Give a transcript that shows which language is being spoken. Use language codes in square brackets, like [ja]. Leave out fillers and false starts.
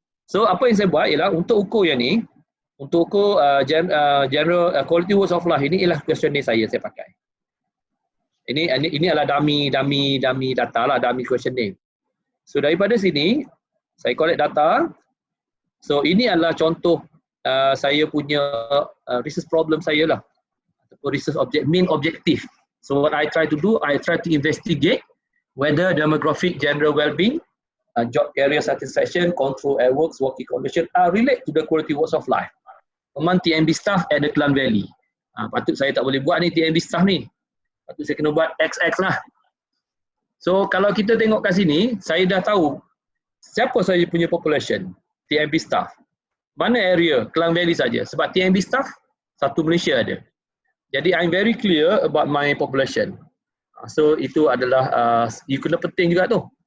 [ms] So, apa yang saya buat ialah untuk ukur yang ni, untuk ukur general quality works of life ini ialah questionnaire saya pakai. Ini adalah dummy data lah, dummy questionnaire. So, daripada sini, saya collect data. So, ini adalah contoh saya punya research problem saya lah. Ataupun research main objective. [en] So, what I try to do, I try to investigate whether demographic general well-being, job career satisfaction, control at works, working condition are relate to the quality works of life among TNB staff at the Klang Valley. [ms] Patut saya tak boleh buat ni TNB staff ni. Patut saya kena buat XX lah. So kalau kita tengok kat sini, saya dah tahu siapa saya punya population, TNB staff. Mana area? Klang Valley saja. Sebab TNB staff, satu Malaysia ada. [en] Jadi I'm very clear about my population. [ms] So itu adalah, you kena penting juga tu.